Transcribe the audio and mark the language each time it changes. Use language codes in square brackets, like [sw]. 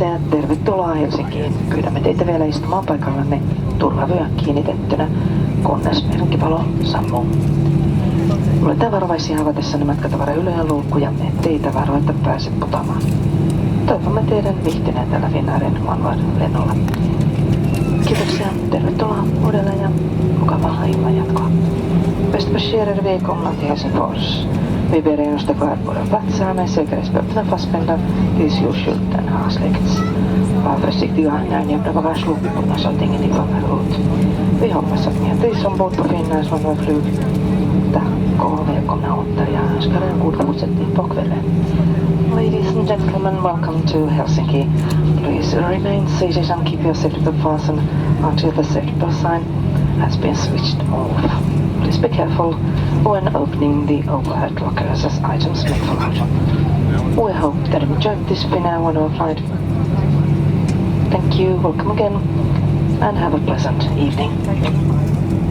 [fi] Tervetuloa Helsinkiin. Pyydämme teitä vielä istumaan paikallanne turvavyö kiinnitettynä, kunnes merkkipalo sammuu. Olette varovaisia avatessanne matkatavarahyllyn luukkuja, ettei tavaroita pääse putoamaan. Toivomme teidän viihtyneen tällä Finnairin OneWorld-lennolla. Kiitoksia, tervetuloa uudelleen ja mukavaa illanjatkoa. [sv] Bästa passagerare, välkomna till Helsingfors. Vi ber er stå kvar på våra platser med säkerhetsbältena fastspända tills ljusskylten har släckts. Var försiktiga när ni öppnar bagageluckorna så att ingenting faller ut. Vi hoppas att ni har trivs ombord på Finnairs OneWorld-flyg. Tack och välkomna åter. Jag önskar er en god fortsättning på kvällen. [en] Ladies and gentlemen, welcome to Helsinki. Please remain seated and keep your safety belt fastened until the safety belt sign has been switched off. Please be careful when opening the overhead lockers as items may fall out. We hope that you enjoyed this Finnair OneWorld flight. Thank you, welcome again, and have a pleasant evening.